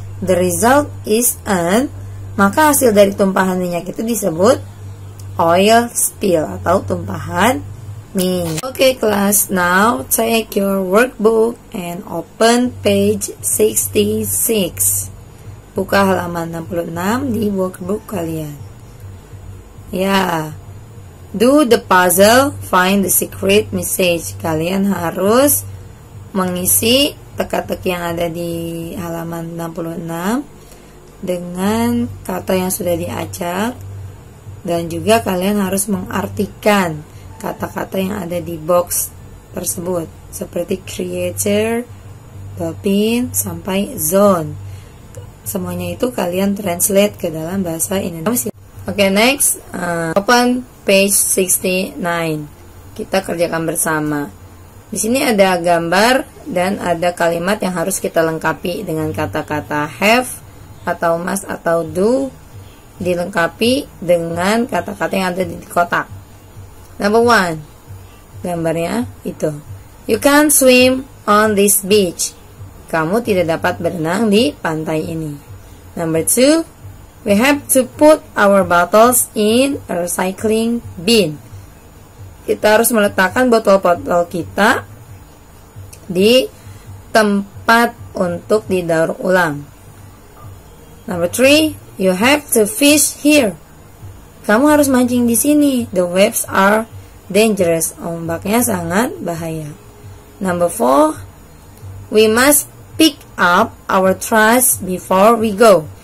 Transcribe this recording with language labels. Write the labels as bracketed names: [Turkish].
[English] The result is [Indonesian] maka hasil dari tumpahan minyak itu disebut oil spill atau tumpahan minyak. [English] Okay class, now take your workbook and open page 66. [Indonesian] Buka halaman 66 di workbook kalian. [English] Do the puzzle, find the secret message. [Indonesian] Kalian harus mengisi teka-teki yang ada di halaman 66 dengan kata yang sudah diacak, dan juga kalian harus mengartikan kata-kata yang ada di box tersebut, seperti creator, dolphin, sampai zone. Semuanya itu kalian translate ke dalam bahasa Indonesia. [English] Okay, next, open page 69. [Indonesian] Kita kerjakan bersama. Di sini ada gambar dan ada kalimat yang harus kita lengkapi dengan kata-kata have atau must atau do, dilengkapi dengan kata-kata yang ada di kotak. Number 1, gambarnya itu. [English] You can't swim on this beach. [Indonesian] Kamu tidak dapat berenang di pantai ini. [English] Number 2, we have to put our bottles in a recycling bin. [Indonesian] Kita harus meletakkan botol-botol kita di tempat untuk didaur ulang. [English] Number 3, you have to fish here. [Indonesian] Kamu harus mancing di sini. [English] The waves are dangerous. [Indonesian] Ombaknya sangat bahaya. [English] Number 4, we must pick up our trash before we go.